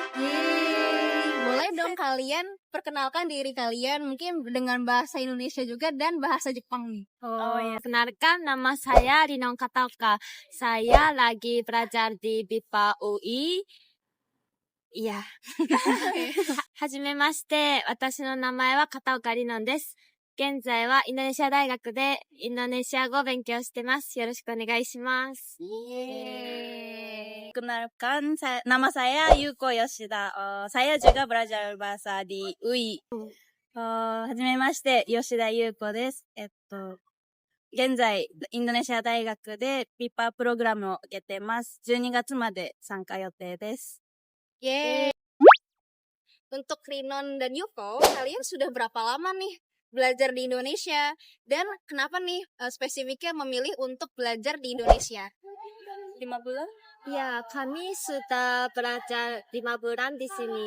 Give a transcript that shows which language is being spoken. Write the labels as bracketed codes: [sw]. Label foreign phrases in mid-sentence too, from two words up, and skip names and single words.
[id] Yeay. Boleh dong kalian perkenalkan diri kalian mungkin dengan bahasa Indonesia juga dan bahasa Jepang nih. Oh ya, kenalkan nama saya Rinon Kataoka. Saya lagi belajar di BIPA UI. Iya. [ja] はじめまして、私の名前は片岡里乃です。現在はインドネシア大学でインドネシア語を勉強してます。よろしくお願いします。 [id] Kenalkan, nama saya Yuko Yoshida. Saya juga belajar bahasa di UI. [ja] はじめまして、吉田優子です。現在、インドネシア大学でBIPAプログラムを受けてます。12月まで参加予定です。 Yeay. [id] Untuk Rinon dan Yuko, kalian sudah berapa lama nih belajar di Indonesia? Dan kenapa nih spesifiknya memilih untuk belajar di Indonesia? 5 bulan? Ya, kami sudah belajar 5 bulan di sini.